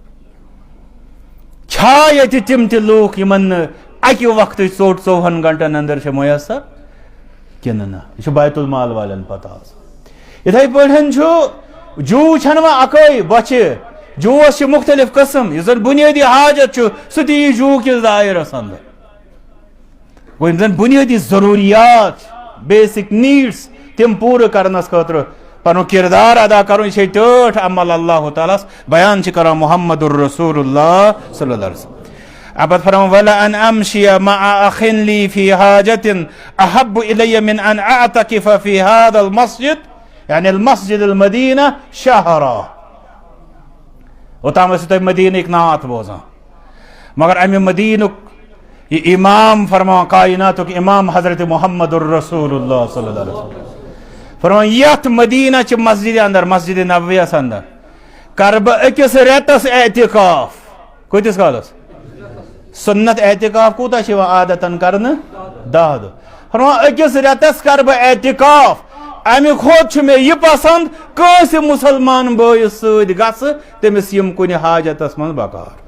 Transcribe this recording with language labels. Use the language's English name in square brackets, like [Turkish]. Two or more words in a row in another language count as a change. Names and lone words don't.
[Kashmiri] چھا ییٚتہِ تِم تہِ لوٗکھ یِمن نہٕ اکہِ وقتٕچ ژوٚٹ 24 گنٹن اندر چھِ میسر کنہٕ نہ یہ چھُ بیت المال والٮ۪ن پتہ آسان یِتھے پٲٹھۍ چھُ جوٗ چھنہٕ وۄنۍ اکٲے بۄچھِ جوٗوس چھِ مختلف قٕسم یُس زن بُنیٲدی حاجت چھُ سُہ تہِ یی جوٗ کِس دایرس اندر گوٚو یِم زن بُنیٲدی ضروٗریات [English] basic needs [Kashmiri] تِم پوٗرٕ کرنس خٲطرٕ پنُن کردار ادا کرُن یہِ چھے ٹٲٹھ عمل اللہ تعالیٰ ہس بیان چھِ کران محمد [Arabic] الرسول اللہ صلی اللہ علیہ وسلم [Kashmiri] ابد فرمان [Arabic] وَلَأَنْ أَمْشِيَ مَعَ أَخٍ لِي فِي حَاجَةٍ أَحَبُّ إِلَيَّ مِنْ أَنْ أَعْتَكِفَ فِي هَذَا الْمَسْجِدِ یعنی المسجد المدینہ [Kashmiri] شہرا اوتام ٲسِو تُہۍ مدیٖنٕکۍ نعت بوزان مگر امہِ مدیٖنُک یہ امام فرمان کائناتُک امام حضرت [Arabic] محمد الرسول اللہ صلی اللہ علیہ وسلم [Kashmiri] فرمان یتھ مدیٖنہ چہِ مسجد اندر مسجد نبویس اندر کر بہٕ أکِس رٮ۪تس اعتکاف کۭتِس کالس سنت اعتکاف کوٗتاہ چھُ یِوان عادتن کرنہٕ 10 دۄہ فرمان أکِس رٮ۪تس کر بہٕ اعتکاف امہِ کھۄتہٕ چھُ مےٚ یہِ پسنٛد کٲنٛسہِ مُسلمان بٲیِس سۭتۍ گژھٕ تٔمِس یِم کُنہِ حاجتس منٛز بکار